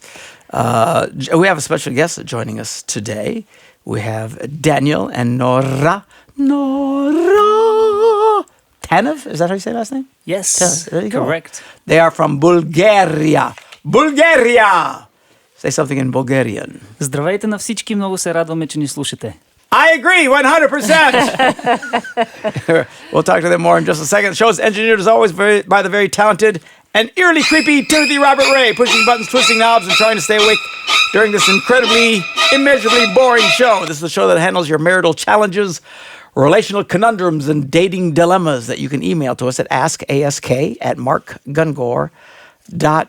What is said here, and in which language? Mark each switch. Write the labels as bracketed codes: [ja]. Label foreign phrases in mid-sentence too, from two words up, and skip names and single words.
[en] We have a special guest joining us today. We have Daniel and Nora Tanev. Is that how you say last name? Yes, there you go. Correct. They are from Bulgaria. Say something in Bulgarian. [bg] Здравейте на всички, много се радваме, че ни слушате. [en] I agree, 100%. We'll talk to them more in just a second. The show is engineered, as always, by the very talented and eerily creepy Timothy Robert Ray, pushing buttons, twisting knobs, and trying to stay awake during this incredibly, immeasurably boring show. This is the show that handles your marital challenges, relational conundrums, and dating dilemmas that you can email to us at askask@markgungor.com.